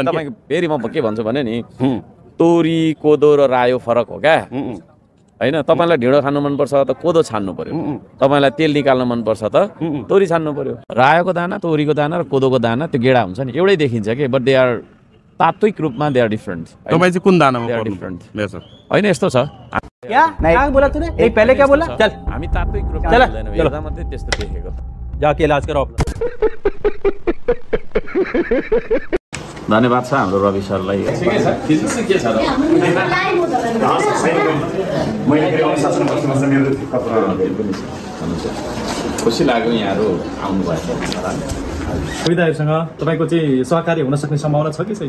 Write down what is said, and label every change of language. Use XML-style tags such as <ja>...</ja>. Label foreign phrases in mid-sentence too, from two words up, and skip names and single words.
<ne>तपाईँको फेरि म के भन्छु भने नि, तोरी कोदो र रायो फरक हो क्या होइन? तपाईँलाई ढिँडो खानु मनपर्छ त कोदो छान्नु पर्यो, तपाईँलाई तेल निकाल्नु मनपर्छ त तोरी छान्नु पर्यो। रायोको दाना, तोरीको दाना र कोदोको दाना त्यो गेडा हुन्छ नि, एउटै देखिन्छ कि,</ne> <en>but they are</en> <ne>तात्विक रूपमा</ne> <en>they are different.</en> <ne>तपाईँ चाहिँ कुन दानामा डिफरेंट होइन? यस्तो छ।</ne> <hi>क्या बोला तूने? एक पहले क्या बोला? चल</hi> <ne>हामी तात्विक रूपमा मिल्दैनौँ, हेर्दा मात्रै त्यस्तो देखेको।</ne> <hi>जाके इलाज कराओ।</hi> <ne>धन्यवाद छ हाम्रो रवि सरलाई। खुसी लाग्यो यहाँहरू आउनुभएको। सुविधाहरूसँग तपाईँको चाहिँ सहकारी हुन सक्ने सम्भावना छ कि छैन?</ne>